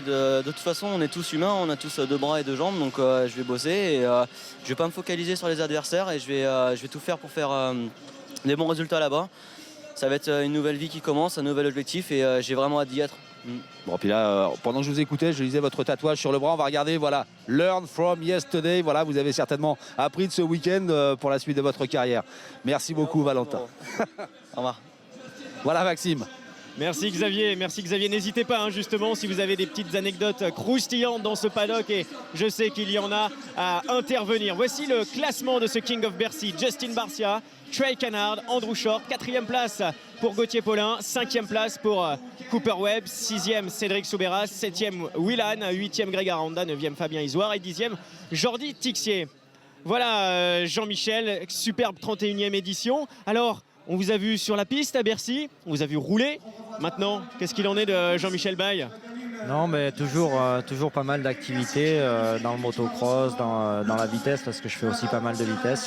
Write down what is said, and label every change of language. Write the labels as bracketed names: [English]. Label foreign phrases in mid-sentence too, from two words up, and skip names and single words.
[French] De toute façon, on est tous humains, on a tous 2 bras et 2 jambes, donc je vais bosser et je vais pas me focaliser sur les adversaires et je vais tout faire pour faire des bons résultats là-bas. Ça va être une nouvelle vie qui commence, un nouvel objectif et j'ai vraiment hâte d'y être. Bon, puis là, pendant que je vous écoutais, je lisais votre tatouage sur le bras. On va regarder, voilà, [English] Learn from yesterday. [French] Voilà, vous avez certainement appris de ce week-end pour la suite de votre carrière. Merci beaucoup, Valentin. Au revoir. Voilà, Maxime. Merci Xavier, N'hésitez pas hein, justement si vous avez des petites anecdotes croustillantes dans ce paddock et je sais qu'il y en a à intervenir. Voici le classement de ce King of Bercy. Justin Barcia, Trey Canard, Andrew Short, 4e place pour Gauthier Paulin, 5e place pour Cooper Webb, 6e Cédric Soubeyras, 7e Willan, 8e Greg Aranda, 9e Fabien Isoire et 10e Jordi Tixier. Voilà Jean-Michel, superbe 31e édition. Alors, on vous a vu sur la piste à Bercy, on vous a vu rouler. Maintenant, qu'est-ce qu'il en est de Jean-Michel Baye? Non, mais toujours pas mal d'activités dans le motocross, dans la vitesse, parce que je fais aussi pas mal de vitesse.